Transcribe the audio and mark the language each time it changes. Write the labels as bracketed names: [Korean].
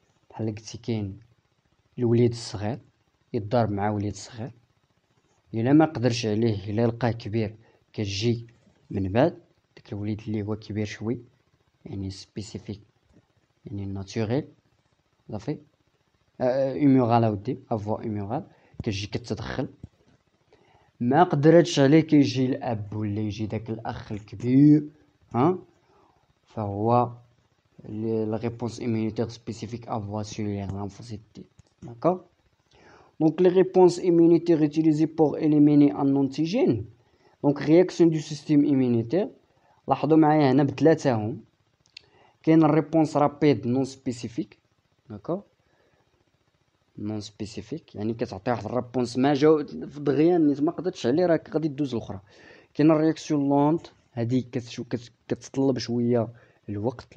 [Arabic] بحال قلتي كاين الوليد الصغير يتضارب مع وليد صغير، الا ما قدرش عليه الا لقاه كبير كتجي من بعد داك الوليد اللي هو كبير شوي يعني سبيسيفيك يعني ناتوريل صافي ايمورال اودي افوا ايمورال كتجي كتدخل. ما قدرتش عليه كيجي الاب ولا يجي داك الاخ الكبير فهو [French] la réponse immunitaire spécifique à voie cellulaire lymphocyte. D'accord. Donc les réponses immunitaires utilisées pour éliminer un antigène، donc réaction du système immunitaire. [Arabic] لاحظوا معايا هنا بثلاثه هم. كاين الريبونس رابيد نون سبيسيفيك، داكوغ، نون سبيسيفيك يعني كتعطي واحد الريبونس ما جاو دغيا نيت ما قدرتش عليه راه غادي دوز الاخرى. كاين الرياكسيون لونت، هذه كتطلب شويه الوقت.